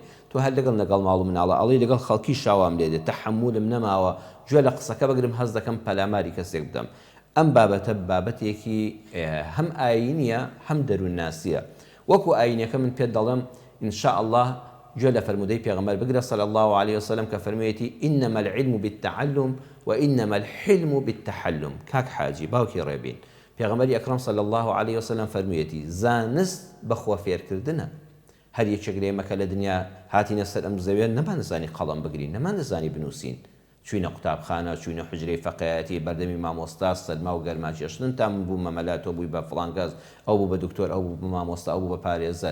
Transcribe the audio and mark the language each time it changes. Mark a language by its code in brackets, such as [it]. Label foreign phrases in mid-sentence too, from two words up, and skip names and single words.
[ckb] تۆ هەر لەگەڵ ماڵ و مناڵە ئەڵێ لەگەڵ خەڵکی شاوام لێ دێت تەحەممولم نەماوە گوێ لە قسەکە بگرم هەز دەکەم پەلاماری کەسێک بدەم. ئەم بابەتە بابەتێکی هەم ئاینیە هەم دەروونناسیە. وەکو ئاینەکە من پێت دەڵێم ئینشاءالله گوێ لە فەرمودەی پێغەمبەر بگرە [ar] صلی الله عليه وسلم [ckb] کە فەرموویەتی [ar] ئینەما العلم بالتعلم وئینەما الحلم بالتحلم. [ckb] کاک حاجی باوکی ڕێبین پێغەمبەری ئەکرەم [ar] صلی الله عليه وسلم [ckb] فەرموویەتی زانست بەخوا فێرکردنە. هەر یەکێک لە ئێمە کە لە دنیا هاتینە سەر ئەم زەوێ نەمانزانی قەڵەم بگرین، نەمانزانی بنووسین، چوینە قوتابخانە، چوینە حوجرەی فەقێهەتی، بەردەمی مامۆستا، سەدما و گەرما کێشتن تا من بوومە مەلات، تۆ بووی بە فڵان کەس، ئەو بوو بە دکتۆر، ئەو بوو بە مامۆستا، ئەو بوو بە پارێزەر.